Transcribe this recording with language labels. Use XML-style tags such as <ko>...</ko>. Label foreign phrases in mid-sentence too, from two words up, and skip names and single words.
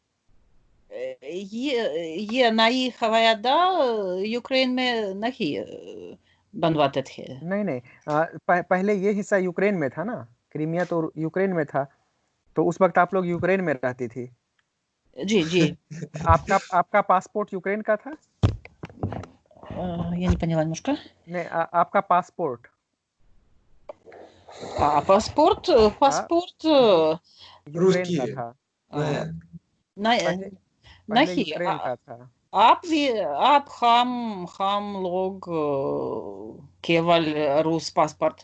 <hi>ये नई हवाई अड्डा यूक्रेन में नहीं बनवाते थे। नहीं नहीं, पहले ये हिस्सा यूक्रेन में था ना, क्रीमिया तो यूक्रेन में था। तो उस वक्त आप लोग यूक्रेन में रहती थी? जी जी। आपका पासपोर्ट यूक्रेन का था?</hi> <ru>Я не поняла немножко.</ru> <hi>नहीं, आपका पासपोर्ट?</hi> <ru>Паспорт? Паспорт</ru> <hi>यूक्रेन का</hi> <ru>Русские.</ru> <hi>था? पहले नहीं। यूक्रेन का था। आप हम लोग केवल रूस पासपोर्ट</hi>